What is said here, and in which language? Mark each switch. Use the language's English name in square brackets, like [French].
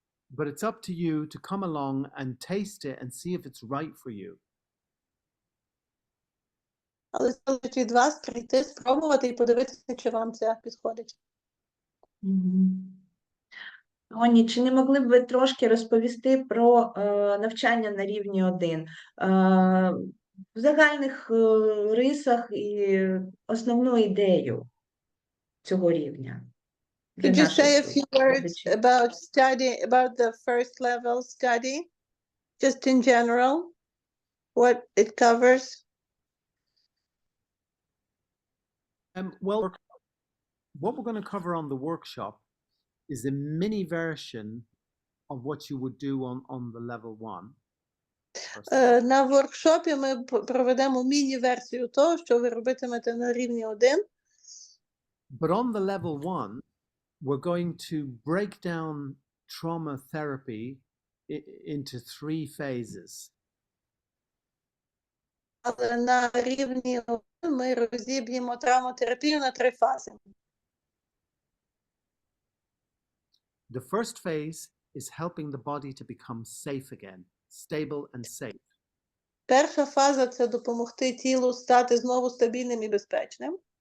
[English] But it's up to you to come along and taste it and see if it's right for you. [Ukrainian] Але залежить від вас прийти, спробувати і подивитися, чи вам це підходить. Тоні, чи не могли б ви трошки розповісти про навчання на рівні 1? В загальних рисах і основну ідею цього рівня? [English] Could you say a few words about the first level study, just in general, what it covers? Well, what we're going to cover on the workshop is a mini version of what you would do on the level 1. [Ukrainian] На воркшопі ми проведемо міні-версію того, що ви робитимете на рівні 1. [English] But on the level 1, we're going to break down trauma therapy into 3 phases. [Ukrainian] Але на рівні 1 ми розіб'ємо травмотерапію на 3 фази. [English] The first phase is helping the body to become safe again, stable and safe. [Ukrainian] Перша фаза – це допомогти тілу стати знову стабільним і безпечним.